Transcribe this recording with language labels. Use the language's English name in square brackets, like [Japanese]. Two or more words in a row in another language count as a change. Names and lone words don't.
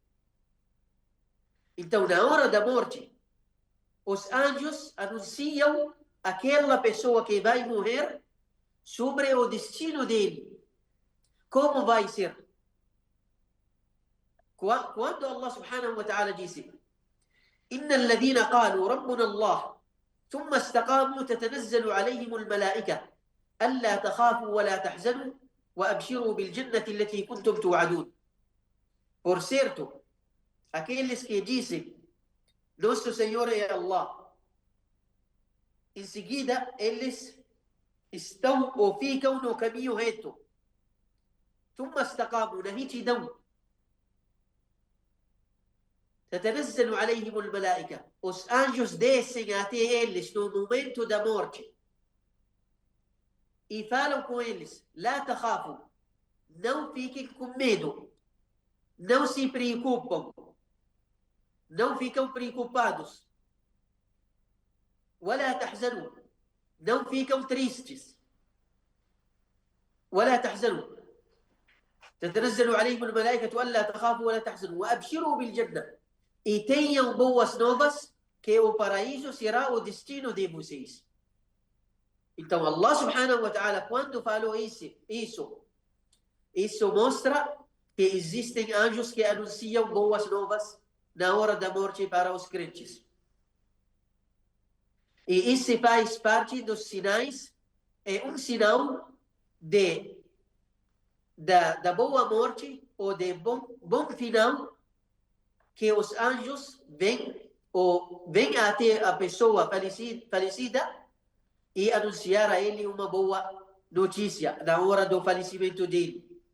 [Portuguese] Então, na hora da morte, os anjos anunciam aquela pessoa que vai morrer sobre o destino dele. Como vai ser? Quando Allah [Arabic] سبحانه وتعالى disse: إن الذين قالوا ربنا الله ثم استقاموا تتنزل عليهم الملائكة ألا تخافوا ولا تحزنوا وأبشروا بالجنة التي كنتم توعدون. [Portuguese] Por certo, aqueles que dizem nosso Senhor é Allah, em seguida eles estão ou ficam no caminho reto. [Arabic] ثم استقاموا, [Portuguese] na retidão. [Arabic] تتنزل عليهم الملائكة, [Portuguese] os anjos descem até eles no momento da morte e falam com eles: [Arabic] لا تخافوا, [Portuguese] não fiquem com medo, não se preocupam, não ficam preocupados. [Arabic] ولا تحزنوا, [Portuguese] não ficam tristes. [Arabic] ولا تحزنوا, تتنزل عليهم الملائكة ألا تخافوا ولا تحزنوا وأبشروا بالجنة, [Portuguese] e tenham boas novas, que o paraíso será o destino de vocês. Então Allah [Arabic] سبحانه وتعالى, [Portuguese] quando falou isso mostra que existem anjos que anunciam boas novas na hora da morte para os crentes. E isso faz parte dos sinais, é um sinal da boa morte ou de bom final, que os anjos vêm até a pessoa falecida e anunciar a ele uma boa notícia na hora do falecimento dele.